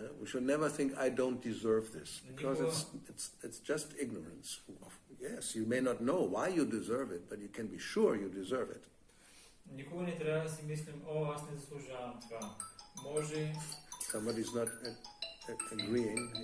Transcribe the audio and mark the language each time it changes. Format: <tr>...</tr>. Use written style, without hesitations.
<en>We should never think I don't deserve this, because it's just ignorance. Yes, you may not know why you deserve it, but you can be sure you deserve it.</en> <bg>Никога не трябва да си мислим, о, аз не заслужавам това. Може...</bg> <en>Somebody's not agreeing.</en>